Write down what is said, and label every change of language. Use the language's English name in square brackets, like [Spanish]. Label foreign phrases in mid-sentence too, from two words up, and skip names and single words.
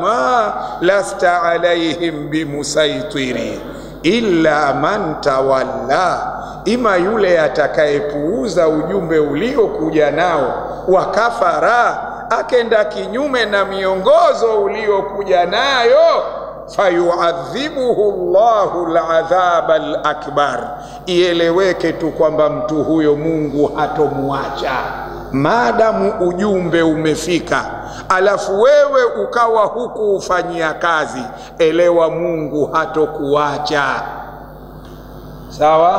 [Arabic] لست عليهم بمسيطر إلا من تولى, [Swahili] ima yule atakayepuuza ujumbe uliokuja nao, wakafara, akenda kinyume na miongozo uliokuja nayo, [Arabic] فيعذبه الله العذاب الأكبر. [Swahili] Ieleweke tu kwamba mtu huyo Mungu hatomuacha maadamu ujumbe umefika, alafu wewe ukawa huku ufanyia kazi, elewa Mungu hatokuacha. Sawa?